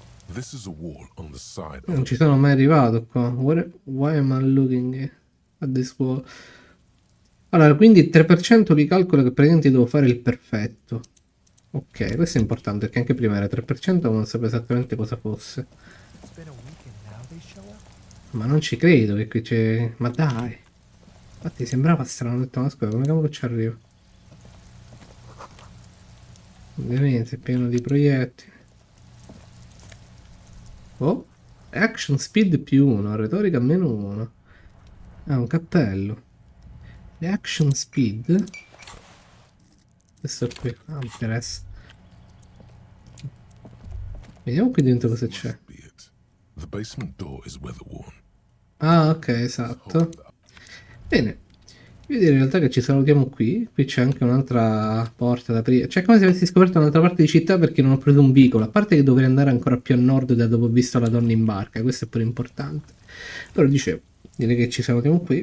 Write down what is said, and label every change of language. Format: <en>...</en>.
<en>This is a wall on the side</en> <it>Non ci</it> <en>of</en> <it>sono mai arrivato qua.</it> <en>Why am I looking at this wall?</en> <it>Allora, quindi il 3% vi calcola che praticamente devo fare il perfetto. Ok, questo è importante perché anche prima era 3% ma non sapevo esattamente cosa fosse. Ma non ci credo che qui c'è... Ma dai! Infatti sembrava strano, ho detto, ma scusa, come cavolo ci arrivo? Ovviamente è pieno di proiettili. Oh, action speed più 1, retorica meno 1. Ah, un cappello. Le action speed. Questo qui, ah, mi interessa. Vediamo qui dentro cosa c'è.</it> <en>the basement door is weather-worn.</en> <it>Ah, ok, esatto. Bene. Io direi in realtà che ci salutiamo qui. Qui c'è anche un'altra porta da aprire. Cioè, come se avessi scoperto un'altra parte di città perché non ho preso un vicolo. A parte che dovrei andare ancora più a nord da dove ho visto la donna in barca. Questo è pure importante. Allora, dicevo, direi che ci salutiamo qui.</it>